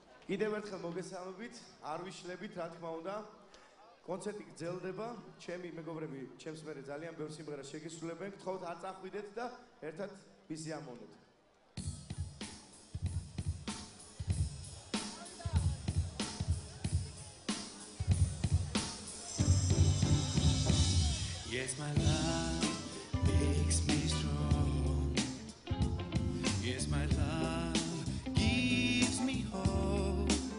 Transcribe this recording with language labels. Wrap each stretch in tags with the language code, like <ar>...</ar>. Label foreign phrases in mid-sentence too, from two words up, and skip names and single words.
<ka>კიდევ ერთხელ მოგესალმებით, არ ვიშლებით, რა თქმა უნდა. კონცერტი გრძელდება, ჩემი მეგობრები, ჩემს მერე ძალიან ბევრ სიმღერას შეგისრულებენ. გთხოვთ არ წახვიდეთ და ერთად ვიზიამოვნოთ.</ka> <en>Yes, my love makes me strong. Yes, my love gives me hope.</en>